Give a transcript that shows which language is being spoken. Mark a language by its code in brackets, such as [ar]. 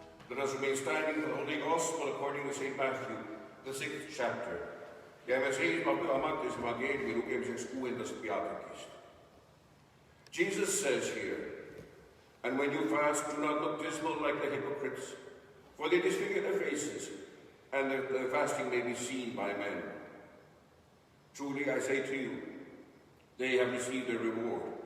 [en] Let us remain standing for the Holy Gospel according to St. Matthew, the 6th chapter. [et] Jääme seisma Püha Mattiuse evangeeliumi lugemiseks 6. peatükist. [en] Jesus says here, and when you fast, do not look dismal like the hypocrites, for they disfigure their faces, and their fasting may be seen by men. Truly I say to you, they have received their reward.